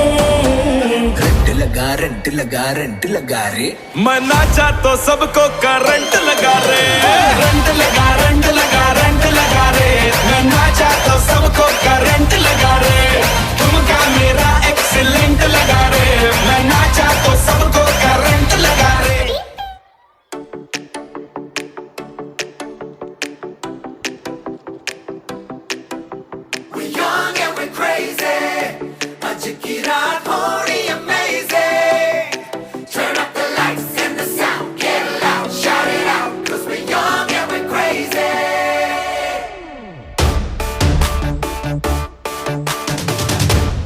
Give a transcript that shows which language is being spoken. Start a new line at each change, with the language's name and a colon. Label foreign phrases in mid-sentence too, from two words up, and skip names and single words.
Hindi: रंट लगा रे, मैं नाचा तो सबको करंट लगा रे। रंट लगा रंट लगा रे, मैं नाचा तो सबको करंट लगा रे। तुमका मेरा एक्सीलेंट लगा रे, मैं नाचा तो सबको करंट लगा रे।
English: We're young and we're crazy,
Hindi: आज की रात थोड़ी amazing.
English: Turn up the lights and the sound, get loud, shout it out, 'cause we're young and we're crazy.